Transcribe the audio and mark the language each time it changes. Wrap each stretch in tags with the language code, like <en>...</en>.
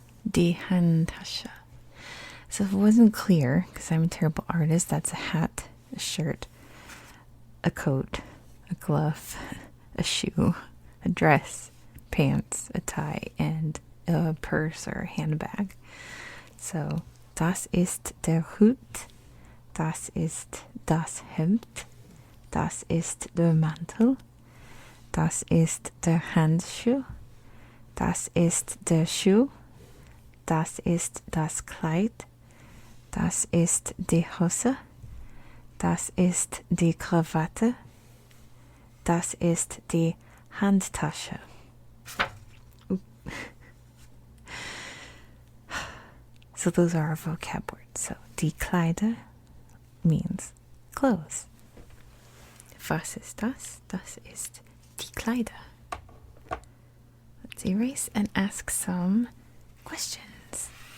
<de>die Handtasche.</de> <en>So if it wasn't clear, because I'm a terrible artist, that's a hat, a shirt, a coat, a glove, a shoe, a dress, pants, a tie, and a purse or a handbag.</en> <de>So, das ist der Hut, das ist das Hemd, das ist der Mantel, das ist der Handschuh, das ist der Schuh, das ist das Kleid, das ist die Hose, das ist die Krawatte, das ist die Handtasche.</de> <en>So those are our vocab words. So die Kleider means clothes.</en> <de>Was ist das? Das ist die Kleider.</de> <en>Let's erase and ask some questions.</en>